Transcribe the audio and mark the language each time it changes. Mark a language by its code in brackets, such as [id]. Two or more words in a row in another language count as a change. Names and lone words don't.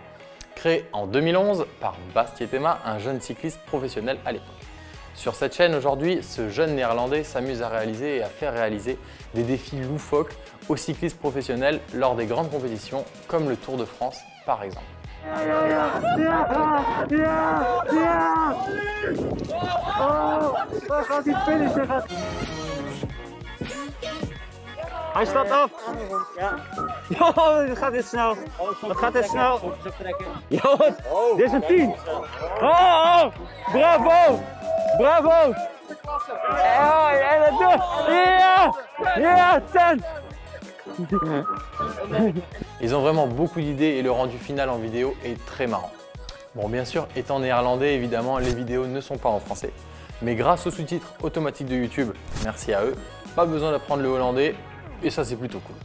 [fr] Créée en 2011 par Bas Tietema, un jeune cycliste professionnel à l'époque. Sur cette chaîne aujourd'hui, ce jeune néerlandais s'amuse à réaliser et à faire réaliser des défis loufoques aux cyclistes professionnels lors des grandes compétitions comme le Tour de France par exemple. [nl] Hij staat af. Ja. Oh, dat gaat dit snel. Dat gaat dit snel. Ja, dit is een 10. Oh, bravo. Bravo. Ja, jij dat doet. Ja, ja, 10. [fr] Ils ont vraiment beaucoup d'idées et le rendu final en vidéo est très marrant. Bon, bien sûr, étant néerlandais, évidemment, les vidéos ne sont pas en français. Mais grâce aux sous-titres automatiques de YouTube, merci à eux, pas besoin d'apprendre le hollandais et ça c'est plutôt cool.